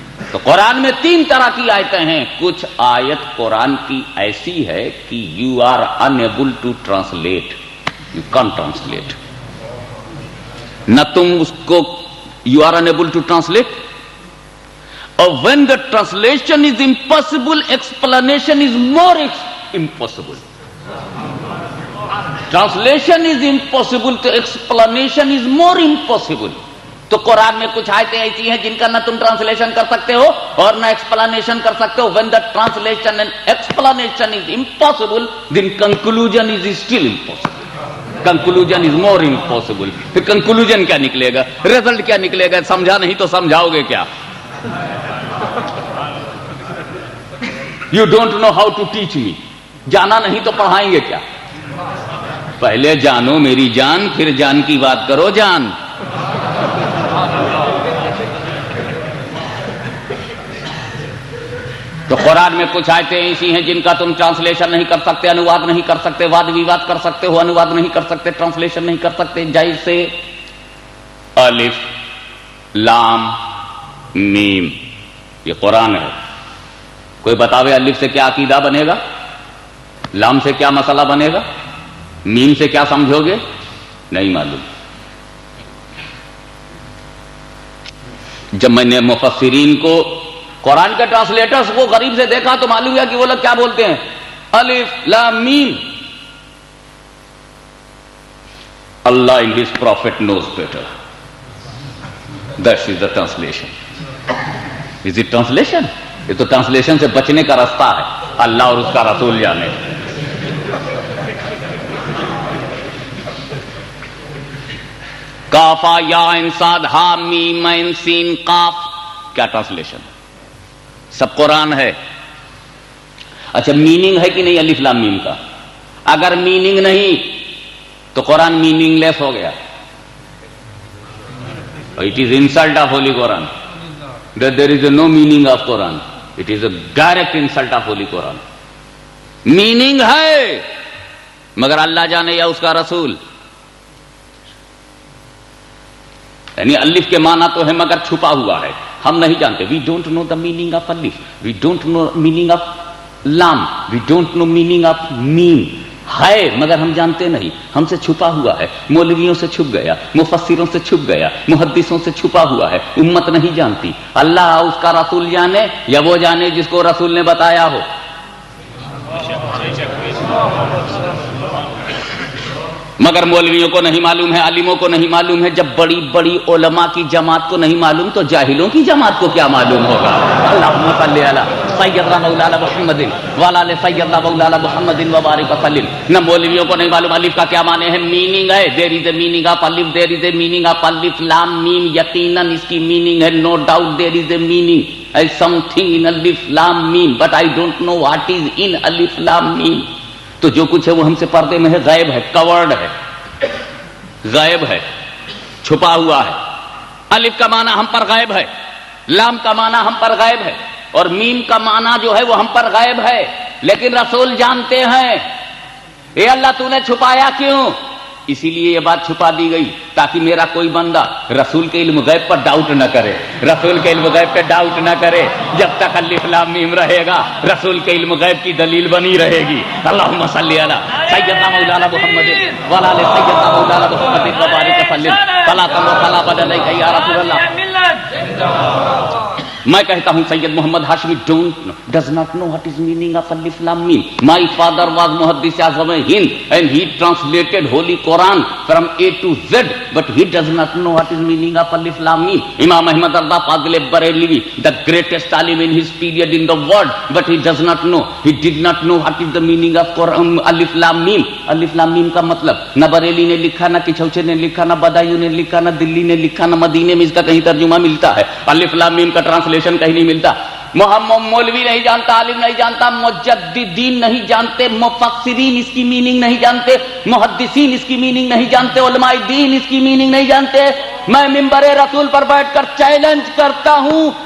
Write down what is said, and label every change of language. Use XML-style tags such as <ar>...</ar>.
<ur>تو قرآن میں 3 طرح کی آیتیں ہیں. کچھ آیت قرآن کی ایسی ہے کہ</ur> <en>You are unable to translate, you can't translate.</en> <ur>نہ تم اس کو</ur> <en>You are unable to translate, اور when the translation is impossible, explanation is more impossible. Translation is impossible to explanation is more impossible.</en> <ur>تو قرآن میں کچھ آیتیں ایسی ہیں جن کا نہ تم ٹرانسلیشن کر سکتے ہو اور نہ ایکسپلانیشن کر سکتے ہو.</ur> <en>when the translation and explanation is impossible, then conclusion is still impossible. conclusion is more impossible.</en> <ur>پھر conclusion کیا نکلے گا, result کیا نکلے گا؟ سمجھا نہیں تو سمجھاؤ گے کیا؟</ur> <en>You don't know how to teach me.</en> <ur>جانا نہیں تو پڑھائیں گے کیا؟ پہلے جانو میری جان, پھر جان کی بات کرو جان. تو قرآن میں کچھ آیتیں ایسی ہیں جن کا تم ٹرانسلیشن نہیں کر سکتے, انواد نہیں کر سکتے. واد ویواد کر سکتے ہو, انواد نہیں کر سکتے, ٹرانسلیشن نہیں کر سکتے. جیسے الف لام میم, یہ قرآن ہے. کوئی بتاوے الف سے کیا عقیدہ بنے گا, لام سے کیا مسئلہ بنے گا, میم سے کیا سمجھو گے؟ نہیں معلوم. جب میں نے مفسرین کو, قرآن کے ٹرانسلیٹرز کو غریب سے دیکھا تو معلوم ہے کہ وہ لوگ کیا بولتے ہیں, الف لام میم.</ur> <en>Allah and his prophet knows better. That is the translation. Is it translation?</en> <ur>یہ تو ٹرانسلیشن سے بچنے کا راستہ ہے, اللہ اور اس کا رسول جانے. کافا یا انساد ہا میم عین سین قاف, کیا ٹرانسلیشن؟ سب قرآن ہے. اچھا میننگ ہے کہ نہیں الف لام میم کا؟ اگر میننگ نہیں تو قرآن میننگ لیس ہو گیا.</ur> <en>It is insult of Holy Quran. That there is no meaning of Quran. It is a direct insult of Holy Quran.</en> <ur>Meaning ہے مگر اللہ جانے یا اس کا رسول. یعنی الف کے معنی تو ہے مگر چھپا ہوا ہے, ہم نہیں جانتے. We don't know the meaning of alif. We don't know meaning of lam. We don't know meaning of mim. ہے مگر ہم جانتے نہیں, ہم سے چھپا ہوا ہے. مولویوں سے چھپ گیا, مفسروں سے چھپ گیا, محدثوں سے چھپا ہوا ہے. امت نہیں جانتی. اللہ اس کا رسول جانے یا وہ جانے جس کو رسول نے بتایا ہو. مگر مولویوں کو نہیں معلوم ہے, عالموں کو نہیں معلوم ہے. جب بڑی بڑی علماء کی جماعت کو نہیں معلوم تو جاہلوں کی جماعت کو کیا معلوم ہوگا.</ur> <ar>اللہم صلی علی سیدنا مولانا محمد وعلی آل سیدنا مولانا محمد وبارک وسلم.</ar> <ur>نہ مولویوں کو نہیں معلوم الف کا کیا معنی ہے. میننگ ہے,</ur> <en>There is a meaning of الف, there is a meaning of الف لام میم.</en> <ur>یقیناً اس کی میننگ ہے,</ur> <en>No doubt there is a meaning as something in alif lam mim, but I don't know what is in alif lam mim.</en> <ur>تو جو کچھ ہے وہ ہم سے پردے میں ہے, غائب ہے, کورڈ ہے, غائب ہے, چھپا ہوا ہے. الف کا معنی ہم پر غائب ہے, لام کا معنی ہم پر غائب ہے, اور میم کا معنی جو ہے وہ ہم پر غائب ہے. لیکن رسول جانتے ہیں. اے اللہ تو نے چھپایا کیوں؟ اسی لیے یہ بات چھپا دی گئی تاکہ میرا کوئی بندہ رسول کے علم غیب پر ڈاؤٹ نہ کرے. رسول کے علم غیب پہ ڈاؤٹ نہ کرے. جب تک الف لام میم رہے گا رسول کے علم غیب کی دلیل بنی رہے گی.</ur> <ar>اللہم صلی علی سیدنا مولانا محمد وعلی آل سیدنا مولانا محمد وبارک وسلم. فلا تمر فلا بدل یا رسول اللہ.</ar> <ur>میں کہتا ہوں</ur> <en>Syed Muhammad Hashmi does not know what is meaning of alif lam mim. My father was Muhaddis Azam Hind and he translated Holy Quran from A to Z, but he does not know what is meaning of alif lam mim. Imam Ahmad Rida Fazil Barelvi, the greatest alim in his period in the world, but he does not know. He did not know what is the meaning of Quran, alif lam mim.</en> <ur>Alif lam mim کا مطلب نہ بریلی نے لکھا, نہ کچھوچے نے لکھا, نہ بدایو نے لکھا, نہ دلی نے لکھا, نہ مدینے میں اس کا کہیں ترجمہ ملتا ہے. الف لام میم کا ٹرانسلیشن کہیں نہیں ملتا. محمد مولوی نہیں جانتا, عالم نہیں جانتا, مجددین نہیں جانتے, مفسرین اس کی میننگ نہیں جانتے, محدثین اس کی میننگ نہیں جانتے, علماء دین اس کی میننگ نہیں جانتے. میں منبر رسول پر بیٹھ کر چیلنج کرتا ہوں</ur>